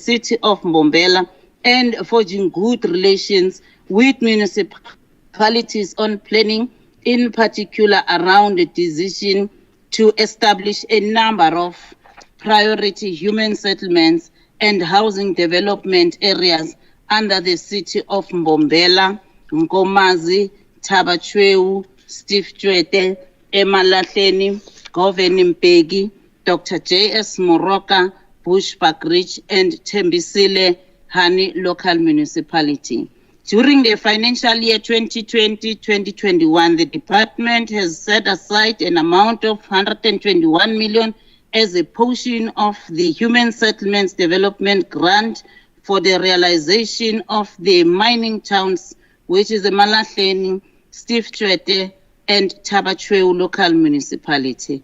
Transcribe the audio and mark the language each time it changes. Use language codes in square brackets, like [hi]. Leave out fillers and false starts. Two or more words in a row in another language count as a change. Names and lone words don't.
[en] city of Mbombela, and forging good relations with municipalities on planning, in particular around the decision to establish a number of priority human settlements and housing development areas under the city of Mbombela, Nkomazi, Thabachweu, Steve Tshwete, Emalahleni, Govan Mpegi, Dr. J.S. Moroka, Bushbuckridge, and Tembisile Hani local municipality. During the financial year 2020-2021, the department has set aside an amount of 121 million as a portion of the Human Settlements Development Grant for the realization of the mining towns, which is the Emalahleni, Steve Tshwete, and Thabachweu local municipality.